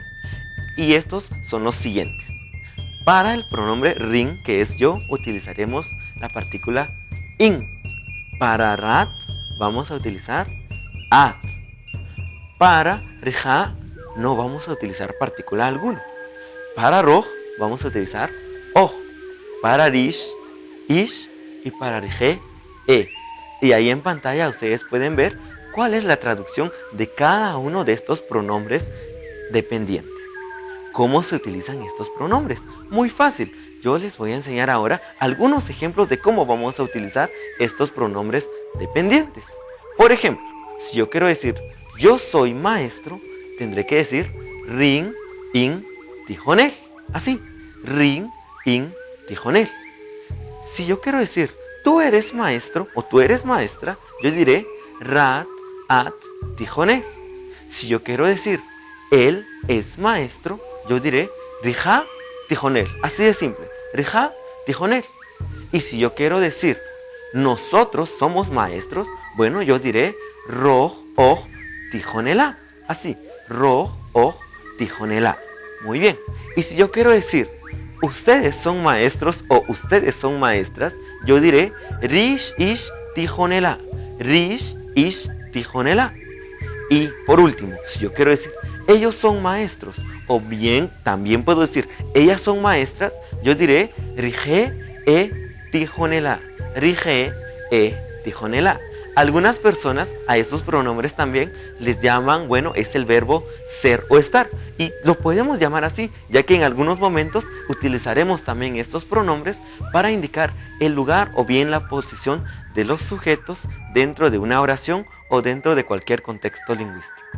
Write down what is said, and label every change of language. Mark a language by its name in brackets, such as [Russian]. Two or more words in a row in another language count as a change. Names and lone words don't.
[Spanish] Y estos son los siguientes. Para el pronombre rin, que es yo, utilizaremos la partícula in. Para rat vamos a utilizar at. Para rija no vamos a utilizar partícula alguna. Para roj vamos a utilizar oj. Para [Kaqchikel] rish, ish, [Spanish] y para rije, e. Y ahí en pantalla ustedes pueden ver cuál es la traducción de cada uno de estos pronombres dependientes. ¿Cómo se utilizan estos pronombres? Muy fácil. Yo les voy a enseñar ahora algunos ejemplos de cómo vamos a utilizar estos pronombres dependientes. Por ejemplo, si yo quiero decir yo soy maestro, tendré que decir [Kaqchikel] rin, in, tijonel. Así, rin, in, tijonel. [Spanish] Si yo quiero decir tú eres maestro o tú eres maestra, yo diré [Kaqchikel] rat, at, tijonel. [Spanish] Si yo quiero decir él es maestro, yo diré [Kaqchikel] rija, tijonel. [Spanish] Así de simple, [Kaqchikel] rija, tijonel. [Spanish] Y si yo quiero decir nosotros somos maestros, bueno, yo diré [Kaqchikel] roj, oj, tijonela. Así, roj, oj, tijonela. [Spanish] Muy bien. Y si yo quiero decir ustedes son maestros o ustedes son maestras, yo diré [Kaqchikel] rish, ish, tijonela. Rish, ish, tijonela. [Spanish] Y por último, si yo quiero decir ellos son maestros, o bien también puedo decir ellas son maestras, yo diré [Kaqchikel] rije, e, tijonela. Rije, e, tijonela. [Spanish] Algunas personas a estos pronombres también les llaman, bueno, es el verbo ser o estar. Y lo podemos llamar así, ya que en algunos momentos utilizaremos también estos pronombres para indicar el lugar o bien la posición de los sujetos dentro de una oración o dentro de cualquier contexto lingüístico.